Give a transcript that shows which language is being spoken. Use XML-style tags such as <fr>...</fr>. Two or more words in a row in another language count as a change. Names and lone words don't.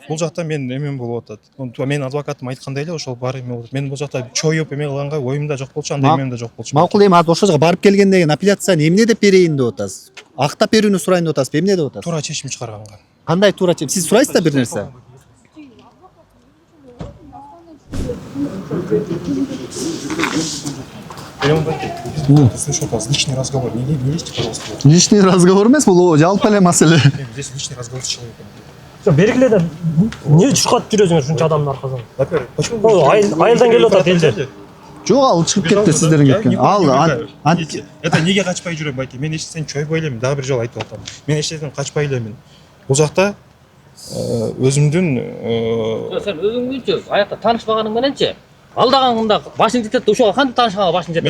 <ky>Бул жакта мен эме болуп атат. Менин адвокатым айткандай эле ошол баары эме болуп атат. Мен бул жакта чоюп эме кылганга оюмда жок болчу, андай эмем да жок болчу. Макул эми ошол жака барып келгенден кийин апелляцияны эмне деп берейин деп атасыз? Актап берүүнү сурайын деп атасызбы? Эмне деп атасыз? Туура чечим чыгарганга. Кандай туура чечим? Сиз сурайсыз да бир нерсе?</ky> <ru>Слышь, у вас личный разговор. Не лезьте, пожалуйста.</ru> <ky>Личный разговор эмес, бул жалпы эле маселе.</ky> <ru>Здесь личный разговор с человеком.</ru> <ky>Бергиле да эмне чуркатып жүрөсүңөр ушунча адамдын аркасынан?</ky> <ru>Во-первых, почему</ru> <ky>Айылдан келип атат элдер. Жок, ал чыгып кетти сиздерден кеткен. Это неге качпай жүрөм байке? Мен эч нерсени чойбой элемин, дагы бир жолу айтып атам. Мен эч нерседен качпай элемин. Бул жакта өзүмдүн Сен өзүңчү аякта таанышпаганың мененчи алдаганда башың жетет, ошого кантип таанышканга башың жетет?</ky>